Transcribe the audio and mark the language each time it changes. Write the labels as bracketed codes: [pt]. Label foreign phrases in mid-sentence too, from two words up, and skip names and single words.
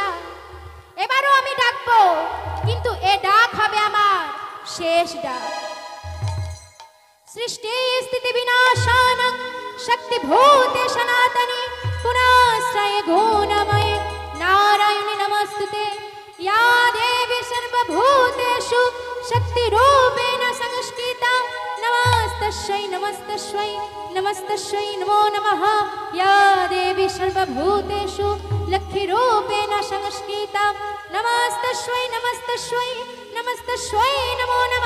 [bn] এবারও আমি ডাকবো, কিন্তু এ ডাক হবে আমার শেষ ডাক। [sa] সৃষ্টি স্থিতি বিনাশানং শক্তি ভূতে সনাতনে পুনাশ্রয় গুণময়ে নারায়ণি নমস্তুতে। या देवी सर्वभूतेषु शक्तिरूपेण संस्थिता नमस्तस्यै नमस्तस्यै नमस्तस्यै नमो नमः। या देवी सर्वभूतेषु लक्ष्मीरूपेण संस्थिता नमस्तस्यै नमस्तस्यै नमस्तस्यै नमो नमः।